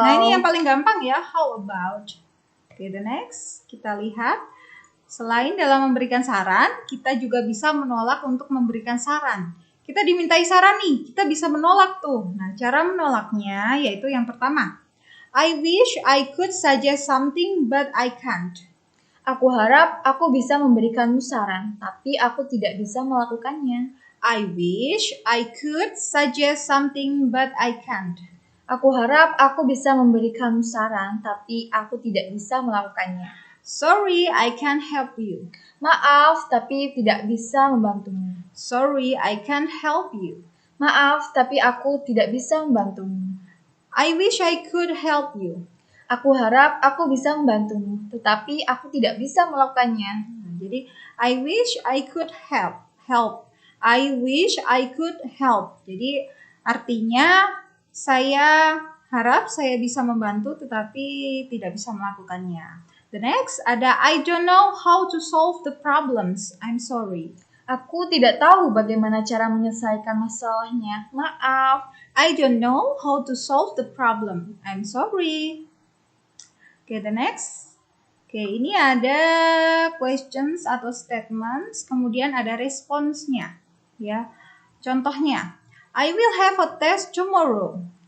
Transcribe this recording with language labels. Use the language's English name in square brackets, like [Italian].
[Indonesian] Nah, ini yang paling gampang ya. [English] How about? Okay, the next. [Indonesian] Kita lihat. Selain dalam memberikan saran, kita juga bisa menolak untuk memberikan saran. Kita dimintai saran nih, kita bisa menolak tuh. Nah, cara menolaknya yaitu yang pertama. [English] I wish I could suggest something but I can't. [Indonesian] Aku harap aku bisa memberikanmu saran, tapi aku tidak bisa melakukannya. [English] I wish I could suggest something but I can't. [Indonesian] Aku harap aku bisa memberikanmu saran, tapi aku tidak bisa melakukannya. [English] Sorry, I can't help you. [Indonesian] Maaf, tapi tidak bisa membantumu. [English] Sorry, I can't help you. [Indonesian] Maaf, tapi aku tidak bisa membantumu. [English] I wish I could help you. [Indonesian] Aku harap aku bisa membantumu, tetapi aku tidak bisa melakukannya. [English] Jadi, I wish I could help. I wish I could help. [Indonesian] Jadi, artinya saya harap saya bisa membantu, tetapi tidak bisa melakukannya. [English] The next ada I don't know how to solve the problems. I'm sorry. [Indonesian] Aku tidak tahu bagaimana cara menyelesaikan masalahnya. Maaf. [English] I don't know how to solve the problem. I'm sorry. Okay, the next. [Indonesian] Okay, ini ada questions atau statements, kemudian ada responsnya. Ya. [English] Contohnya, I will have a test tomorrow.